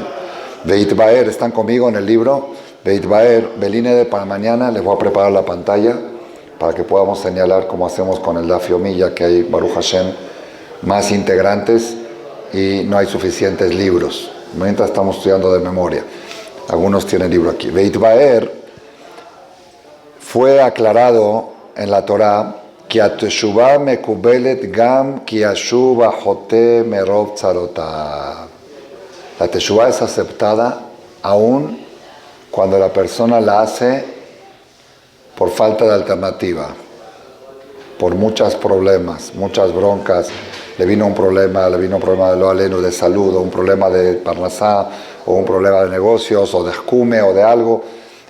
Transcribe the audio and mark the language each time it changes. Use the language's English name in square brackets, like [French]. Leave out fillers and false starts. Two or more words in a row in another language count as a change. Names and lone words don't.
[Spanish] Beit Baer, ¿están conmigo en el libro? Beit Baer, Beline, para mañana les voy a preparar la pantalla para que podamos señalar cómo hacemos con el [Hebrew] דף יומי, [Spanish] ya que hay, [Hebrew] ברוך השם, [Spanish] más integrantes y no hay suficientes libros. Mientras estamos estudiando de memoria. Algunos tienen libro aquí. Beit Baer fue aclarado en la Torah que a [Hebrew] תשובה מקובלת גם כי ישוב חוטא מרוב צרותיו. [Spanish] La Teshuvah es aceptada aún cuando la persona la hace por falta de alternativa, por muchos problemas, muchas broncas. Le vino un problema de lo aleno, de salud, o un problema de parnasá, o un problema de negocios, o de escume, o de algo.